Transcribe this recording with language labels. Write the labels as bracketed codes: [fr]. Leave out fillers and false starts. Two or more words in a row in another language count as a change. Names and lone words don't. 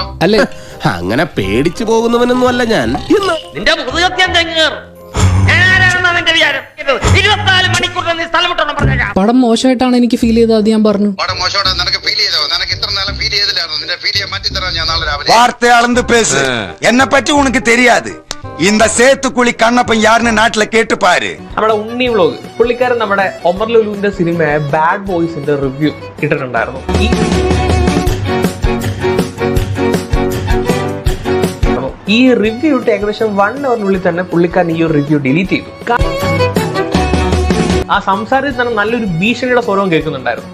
[ml] അല്ലേ? അങ്ങനെ പേടിച്ചു പോകുന്നവനൊന്നും അല്ല ഞാൻ. നിന്റെ മുഖസത്യം തെങ്ങേറും. പടം മോശമായിട്ടാണ് എനിക്ക് ഫീൽ ചെയ്തത്. അത് ഞാൻ പറഞ്ഞു. പടം മോശമായിട്ട് നിനക്ക് ഫീൽ ചെയ്തോ? നിനക്ക് ഇത്ര നാളെ ഫീൽ ചെയ്തില്ലായിരുന്നു. നിന്റെ ഫീൽ ചെയ്യാൻ മാറ്റി തരാം ഞാൻ നാളെ രാവിലെ. [ta] வார்த்தையாளந்து பேசு. என்ன பற்றி உனக்கு தெரியாது. இந்த சேத்துக்குழி கண்ணப்பன் யாருன்னு நாட்டுல கேட்டு பாரு. [ml] നമ്മുടെ ഉണ്ണി വ്ലോഗ് പുള്ളിക്കാരൻ നമ്മുടെ ഒമർ ലുലുവിന്റെ സിനിമ ബാഡ് ബോയ്സിന്റെ റിവ്യൂ ഇട്ടിട്ടുണ്ടായിരുന്നു. ഈ റിവ്യൂ ഇട്ട് ഏകദേശം 1 അവറിനുള്ളിൽ തന്നെ പുള്ളിക്കാരൻ ഈ ഒരു റിവ്യൂ ഡിലീറ്റ് ചെയ്തു. ആ സംസാരത്തിൽ തന്നെ നല്ലൊരു ഭീഷണിയുടെ സ്വരവും കേൾക്കുന്നുണ്ടായിരുന്നു.